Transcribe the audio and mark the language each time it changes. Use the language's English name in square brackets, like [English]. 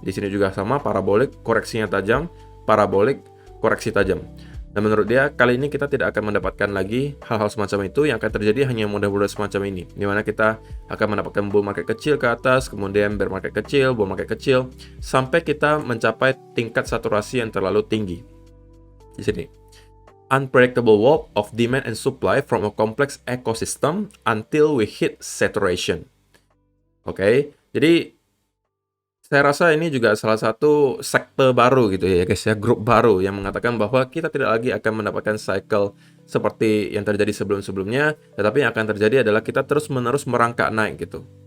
[Indonesian] Di sini juga sama, parabolik, koreksinya tajam, parabolik, koreksi tajam. Dan menurut dia kali ini kita tidak akan mendapatkan lagi hal-hal semacam itu. Yang akan terjadi hanya model-model semacam ini, di mana kita akan mendapatkan bull market kecil ke atas, kemudian bear market kecil, bull market kecil, sampai kita mencapai tingkat saturasi yang terlalu tinggi. Di sini, [English] unpredictable walk of demand and supply from a complex ecosystem until we hit saturation. [Indonesian] Oke, jadi saya rasa ini juga salah satu sekte baru gitu ya guys ya, grup baru yang mengatakan bahwa kita tidak lagi akan mendapatkan cycle seperti yang terjadi sebelum-sebelumnya, tetapi yang akan terjadi adalah kita terus-menerus merangkak naik gitu.